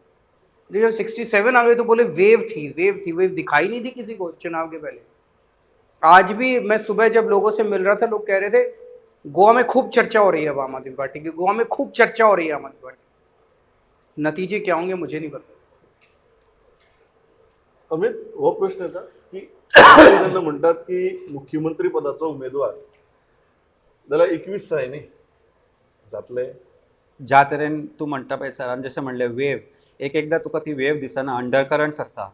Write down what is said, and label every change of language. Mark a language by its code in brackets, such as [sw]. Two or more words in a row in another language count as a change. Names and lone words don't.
[hi] लेकिन 67 आ गए तो बोले वेव थी, वेव दिखाई नहीं दी किसी को चुनाव के पहले। आज भी मैं सुबह जब लोगों से मिल रहा था, लोग कह रहे थे गोवा में खूब चर्चा हो रही है अब आम आदमी पार्टी की, गोवा में खूब चर्चा हो रही है आम आदमी पार्टी। नतीजे क्या होंगे मुझे नहीं पता। [kok] अमित, हो प्रश्न येता की काही जण म्हणतात की मुख्यमंत्री पदाचा उमेदवार जाल्यार 21 जाय न्ही, जातले? ज्या तरेन तूं म्हणटा पळय, सरान जशें म्हणलें वेव, एकदां तुका ती वेव दिसना, [en] under currents [kok] आसता।